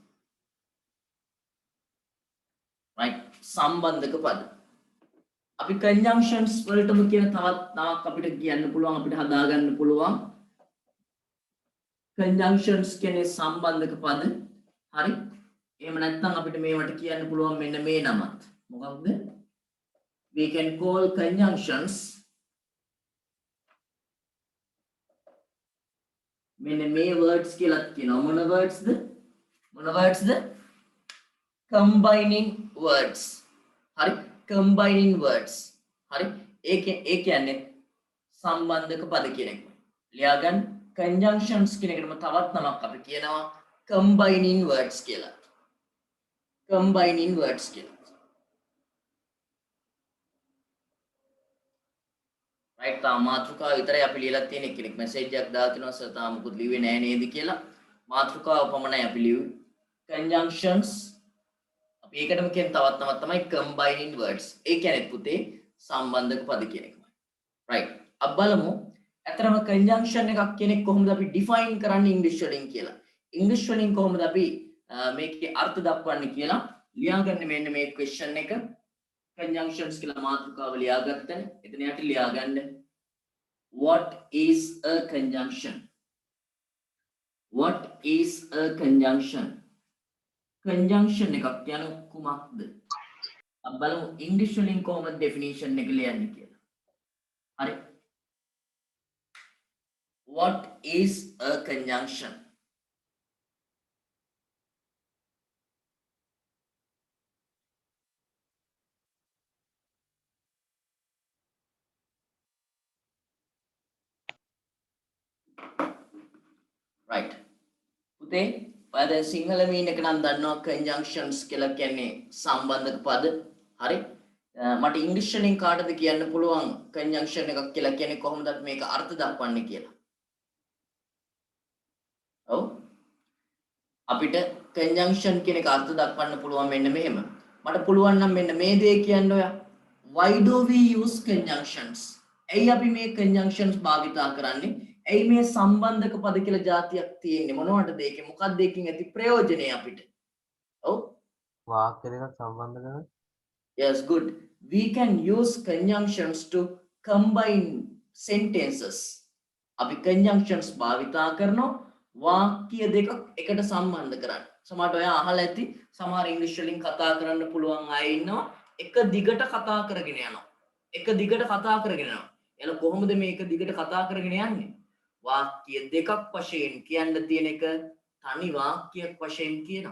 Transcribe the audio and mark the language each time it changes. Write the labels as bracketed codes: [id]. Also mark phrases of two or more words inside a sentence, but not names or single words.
[si] right? සම්බන්ධක පද. අපි conjunctions වලටම කියන තවත් අපිට කියන්න පුළුවන් අපිට හදා ගන්න පුළුවන් conjunctions කියන්නේ සම්බන්ධක පද. හරි? එහෙම නැත්නම් අපිට මේවට කියන්න පුළුවන් මෙන්න මේ නමත්. මොකක්ද? [en] We can call conjunctions [si] මෙන්න මේ words කියලා කියනවා. මොන wordsද? [en] combining words. හරි? combining words. [si] හරි? ඒ කියන්නේ සම්බන්ධක පද කියන එක. ලියාගන්න conjunctions කියන එකටම තවත් නමක් අපි කියනවා [en] combining words [si] කියලා. [en] combining words කියලා. right? [si] තාම මාතෘකාව විතරයි අපි ලියලා තියෙන්නේ. කෙනෙක් මැසේජ් එකක් දාලා තිනවා සර් තාම මොකුත් ලිව්වේ නැහැ නේද කියලා. මාතෘකාව පමණයි අපි ලිව්වේ. conjunctions අපි ඒකටම කියන තවත් නමක් තමයි [en] combining words. [si] ඒ කියන්නේ පුතේ සම්බන්ධක පද කියන එකමයි. right? අපි බලමු ඇතරම conjunction එකක් කෙනෙක් කොහොමද අපි define කරන්නේ English වලින් කියලා. English වලින් කොහොමද අපි මේකේ අර්ථ දක්වන්නේ කියලා ලියාගන්න මෙන්න මේ question එක. Conjunctions කියලා මාතෘකාව ලියාගත්තනේ. එතන යට ලියාගන්න. [en] What is a conjunction? What is a conjunction? [si] Conjunction එකක් කියන කුමක්ද? අපි බලමු English වලින් කොහොමද definition එක ලියන්නේ කියලා. හරි. [en] What is a conjunction? Right. [si] පුතේ ඔයා දැන් සිංහල මීන් එක නම් දන්නවා conjunctions කියලා කියන්නේ සම්බන්ධක පද. හරි. මට ඉංග්‍රීසි වලින් කාටද කියන්න පුළුවන් conjunction එකක් කියලා කියන්නේ කොහොමද අපි මේක අර්ථ දක්වන්නේ කියලා. ඔව්. අපිට conjunction කියන එක අර්ථ දක්වන්න පුළුවන් මෙන්න මෙහෙම. මට පුළුවන් නම් මෙන්න මේ දේ කියන්න ඔයා. [en] Why do we use conjunctions? [si] ඇයි අපි මේ conjunctions භාවිතා කරන්නේ? ඇයි මේ සම්බන්ධක පද කියලා જાතියක් තියෙන්නේ? මොනවටද ඒකේ? මොකක්ද ඒකෙන් ඇති ප්‍රයෝජනය අපිට? ඔව්. වාක්‍ය දෙකක් සම්බන්ධ කරන [en] Yes, good. We can use conjunctions to combine sentences. [si] අපි conjunctions භාවිතා කරනවා වාක්‍ය දෙකක් එකට සම්බන්ධ කරන්න. සමහරට ඔයා අහලා ඇති සමහර ඉංග්‍රීසි වලින් කතා කරන්න පුළුවන් අය ඉන්නවා. එක දිගට කතා කරගෙන යනවා. එක දිගට කතා කරගෙන යනවා. එළ කොහොමද මේක දිගට කතා කරගෙන යන්නේ? වාක්‍ය දෙකක් වශයෙන් කියන්න තියෙන එක තනි වාක්‍යයක් වශයෙන් කියනවා.